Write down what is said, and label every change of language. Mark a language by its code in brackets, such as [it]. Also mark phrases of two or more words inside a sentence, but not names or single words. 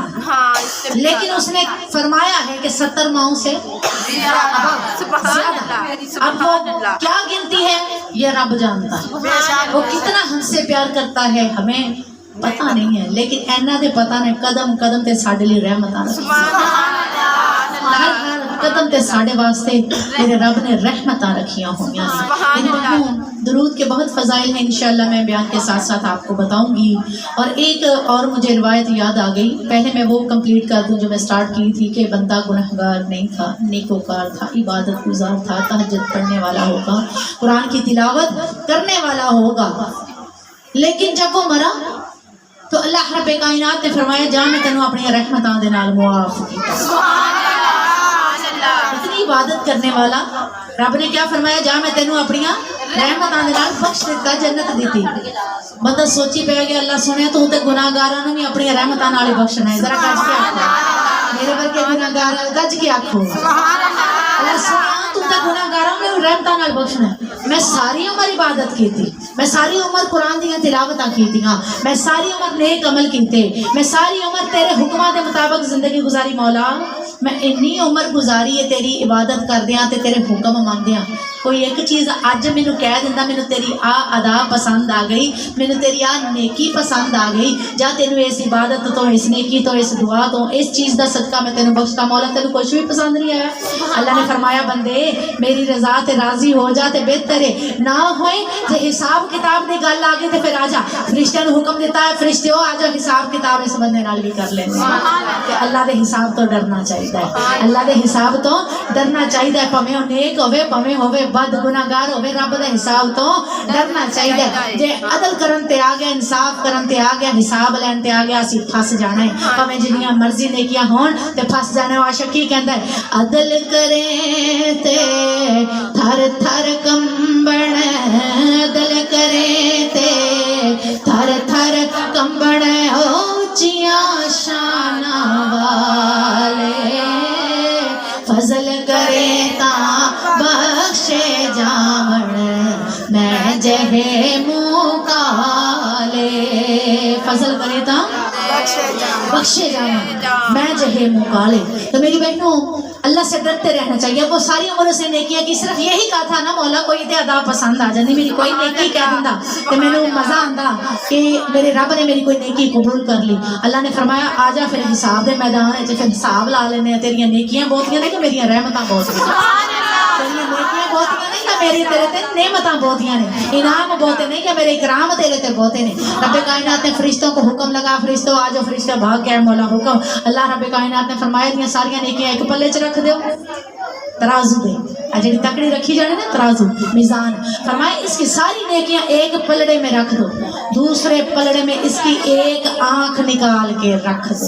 [ur] ہاں لیکن اس نے فرمایا ہے کہ 70 ماؤں سے [ar] سبحان اللہ، [ur] اب وہ کیا گنتی ہے یہ رب جانتا ہے، وہ کتنا ہم سے پیار کرتا ہے ہمیں پتہ نہیں ہے، لیکن [pa] اینا دے پتہ نے قدم قدم تے ساڈے لیے رحمتاں ہر قدم تے ساڈے واسطے میرے رب نے رحمتاں رکھیاں ہوئیاں ہیں۔ [ur] میری بہنوں، درود کے بہت فضائل ہیں، انشاءاللہ میں بیان کے ساتھ ساتھ آپ کو بتاؤں گی۔ اور ایک اور مجھے روایت یاد آ گئی، پہلے میں وہ کمپلیٹ کر دوں جو میں سٹارٹ کی تھی کہ بندہ گنہگار نہیں تھا، نیکوکار تھا، عبادت گزار تھا، تہجد پڑھنے والا ہوگا، قرآن کی تلاوت کرنے والا ہوگا، لیکن جب وہ مرا تو اللہ رب کائنات نے فرمایا [pa] جا میں تینوں اپنی رحمتاں دے نال معاف کیتا۔ [ur] اتنی عبادت کرنے والا رب نے کیا فرمایا؟ [pa] جا میں تینوں اپنی رحمتاں دے نال بخش دیتا، جنت دیتی۔ بندہ سوچی پہ گیا اللہ سنیا تو تے گناہگاراں نوں بھی اپنی رحمتاں نال بخشنا ہے، ذرا گج کے آکھو میرے ورگے گناہگار گج کے آکھو اللہ سنیا تو تے گناہگاراں نوں رحمتاں نال بخشنا ہے۔ میں ساری عمر عبادت کی تھی، میں ساری عمر قرآن دیاں تلاوتاں کیتیاں، میں ساری عمر نیک عمل کیتے، میں ساری عمر تیرے حکماں دے مطابق زندگی گزاری، مولا میں انی عمر گزاری ہے تیری عبادت کردیاں تے تیرے حکم مندیاں، کوئی ایک چیز اج مینوں کہہ دیندا مینوں تیری آ ادا پسند آ گئی، مینوں تیری آ نیکی پسند آ گئی، جا تینوں اس عبادت تو، اس نیکی تو، اس دعا تو، اس چیز دا صدقہ میں تینوں بخشتا، مولا تینوں کچھ بھی پسند نہیں آیا؟ اللہ نے فرمایا بندے میری رضا تے راضی ہو جا تے بہتر ہے، نہ ہوئے تے حساب کتاب دی گل آ گئی تے پھر آ جا، فرشتیاں نوں حکم دیتا ہے فرشتیو آ جاؤ حساب کتاب اس بندے نال بھی کر لیندے تے اللہ دے حساب تو ڈرنا چاہیے، اللہ دے حساب تو ڈرنا چاہیے، پویں او نیک ہوے پویں ہوے بد گناہگار ہوے، رب دے حساب تو ڈرنا چاہیے۔ جے عدل کرن تے آ گیا، انصاف کرن تے آ گیا، حساب لین تے آ گیا، اسی پھس جانا ہے، پویں جنیاں مرضی نیکیاں ہون تے پھس جانا ہے۔ عاشقی کہندا ہے عدل کریں تے تھر تھر کمبن، عدل کریں تے تھر تھر کمبن، اونچیاں شاناں والے فضل کرے تاں بخشے جاون، میں جہے منہ کالے فضل کرے تاں بخشے جاون، میں جہے منہ کالے۔ [ur] تو میری بہنوں اللہ سے ڈرتے رہنا چاہیے۔ وہ ساری عمر سے نیکیاں کی، صرف یہی کہا تھا نا [pa] مولا کوئی تے ادا پسند آ جاندی، میری کوئی نیکی کہہ دیندا تے مینوں مزہ آندا [ur] کہ میرے رب نے میری کوئی نیکی قبول کر لی۔ [pa] اللہ نے فرمایا آ جا پھر حساب دے میدان وچ، پھر حساب لا لینے، تیریاں نیکیاں بہتیاں نے [ur] کہ میری رحمتاں بہت ہیں، [pa] تیریاں نیکیاں بہتیاں نہیں کہ میری تیرے تے نعمتاں بہتیاں نے، انعام بہتے نہیں کہ میرے اکرام تیرے تے بہتے نے۔ [ur] رب کائنات نے فرشتوں کو حکم لگا، فرشتوں آ جاؤ، فرشتہ بھاگ گئے، مولا حکم۔ [pa] اللہ رب کائنات نے فرمایا دیا ساریاں نیکیاں ایک پلے چ رکھ دیو، ترازو دے جڑی تکڑی رکھی جانے نا، ترازو میزان، فرمایا [ur] اس کی ساری نیکیاں ایک پلڑے میں رکھ دو، دوسرے پلڑے میں اس کی ایک آنکھ نکال کے رکھ دو۔